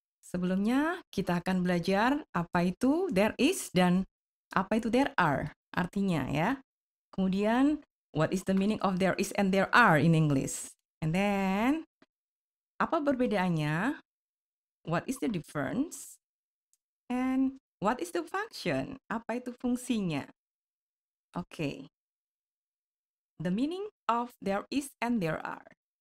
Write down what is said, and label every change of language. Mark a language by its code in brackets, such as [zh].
[id] Sebelumnya, kita akan belajar apa itu there is dan apa itu there are. Artinya ya. Kemudian, [en] what is the meaning of there is and there are in English? And then, [id] apa perbedaannya? [en] What is the difference? And what is the function? [id] Apa itu fungsinya? [en] Oke. The meaning of there is and there are.